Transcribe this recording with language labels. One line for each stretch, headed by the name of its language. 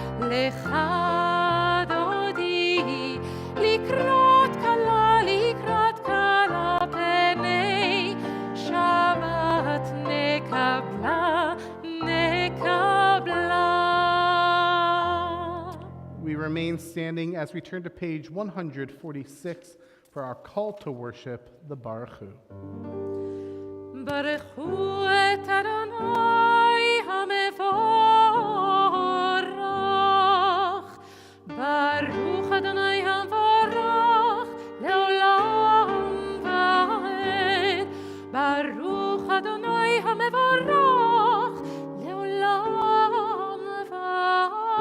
Hebrew: לך דודי, לקראת קלה, פני שבת נקבלה, נקבלה.
English: We remain standing as we turn to page 146 for our call to worship, the Baruch Hu.
Hebrew: ברכו את אדוני המבורך, ברוך אדוני המבורך לעולם ועד. ברוך אדוני המבורך לעולם ועד.